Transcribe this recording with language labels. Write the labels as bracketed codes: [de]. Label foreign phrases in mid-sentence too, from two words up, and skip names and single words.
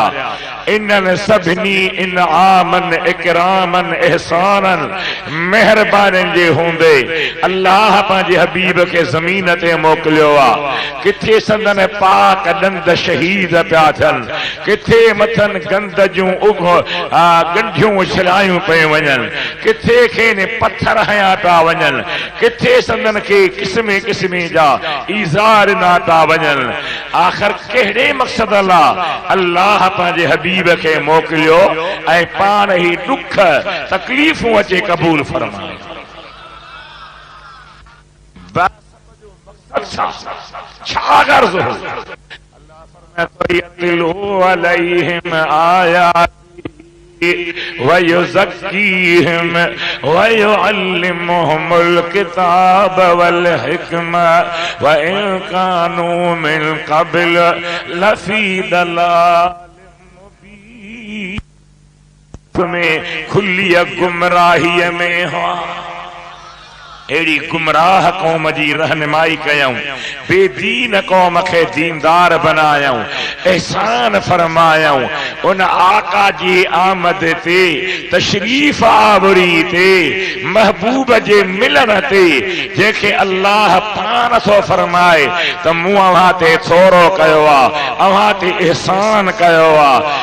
[sd] इन्हनि सभिनी इनामन इकरामन एहसानन मेहरबानियुनि जे हूंदे अल्लाह पंहिंजे हबीब खे ज़मीन ते मोकिलियो आहे। किथे संदन पाक ॾंद शहीद पिया थियनि, किथे मथनि गंद जूं गंढियूं उछलायूं पियूं वञनि, किथे खेनि पत्थर हया पिया वञनि, किथे संदन खे क़िस्मे क़िस्मे जा ईज़ार ना पिया वञनि। आख़िर कहिड़े मक़सद लाइ अल्लाह पंहिंजे हबीब खे मोकिलियो ऐं पाण ई दुख तकलीफ़ूं अचे क़बूल फरमाए। छा गर्ज़ हो? [ar] عليهم آياته ويزكيهم ويعلمهم الكتاب والحكمة وإن كانوا من قبل لفي ضلال [sd] में खुली गुमराही में हो। एड़ी गुमराह कौम जी रहनुमाई कयूं, बेदीन कौम खे दीनदार बनायूं, एहसान फरमायूं। उन आका जी आमद ते, तशरीफ आवरी ते, महबूब जे मिलन ते जेके अल्लाह पान थो फरमाए त मूं अव्हां ते थोरो कयो आहे, अव्हां ते एहसान कयो आहे।